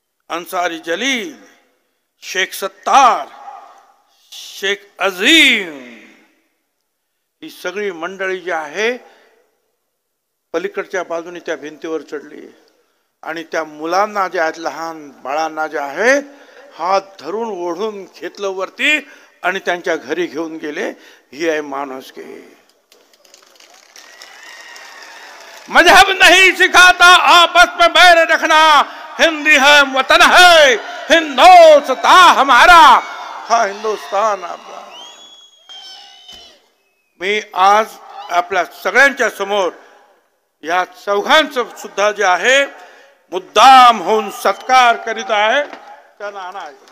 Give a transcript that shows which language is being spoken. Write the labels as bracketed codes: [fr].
[mr] अंसारी जलील, शेख सत्तार, शेख अजीम, ही सगळी मंडळी जी आहे पलीकडच्या बाजूने त्या भिंतीवर चढली आणि त्या मुलांना जे आहेत, लहान बाळांना जे आहेत, हात धरून ओढून घेतलं वरती आणि त्यांच्या घरी घेऊन गेले. ही आहे माणुसकी. [hi] मजहब नहीं सिखाता आपस में बैर रखना, हिंदी है वतन है हिंदुस्तान हमारा, [mr] हा हिंदुस्तान आपला. मी आज आपल्या सगळ्यांच्या समोर या चौघांचं सुद्धा जे आहे मुद्दाम होऊन सत्कार करीत आहे. त्यांना आणा.